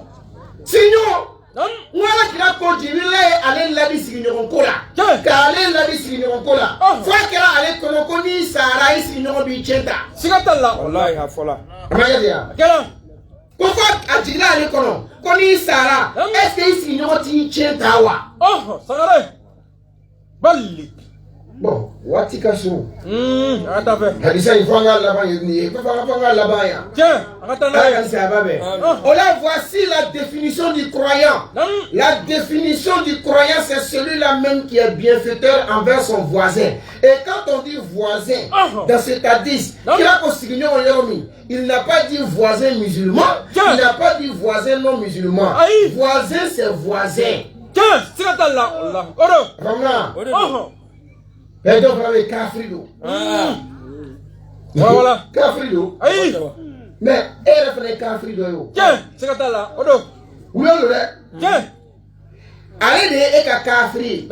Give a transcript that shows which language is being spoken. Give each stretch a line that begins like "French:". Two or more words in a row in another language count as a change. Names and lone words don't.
Bambara: siɲɔ n wala kira ko jibirila ye ale ladi sigiɲɔgɔn ko la k'ale ladi sigiɲɔgɔn ko la fo a kɛra ale kɔnɔ ko n'i sara i sigiɲɔgɔn b'i cɛ ta. siga t'a la. Wallahi a fɔla. a ma kɛ ten wa. kɛra. ko fo a jiginna ale kɔnɔ ko n'i sara
French: est ce que
Bambara: i sigiɲɔgɔn t'i cɛ ta wa. Sangare. Bali. bon waati ka surun. a ka taa fɛ. hadisa in fo an ka laban ye nin ye fo an ka laban yan. a ka taa n'a ala ye. ka saya bɛɛ. o la
French: voici la définition du croyant. La définition du croyant c'est celui-là même qui est bienfaiteur envers son voisin. Et quand on dit voisin dans cet hadith
Bambara: kira ko sigiɲɔgɔn yɔrɔ min
French: il n'a pas dit voisin musulman. Il n'a pas dit voisin non musulman. Voisin c'est voisin.
Bambara: siga t'a la. Oro. faamuya.
French: et donc
Bambara: fana bɛ kafiri don. wala. kafiri don. mais e yɛrɛ fana ye kafiri dɔ ye o. siga t'a la. o don. wula don dɛ. ale de ye e ka kafiri ye.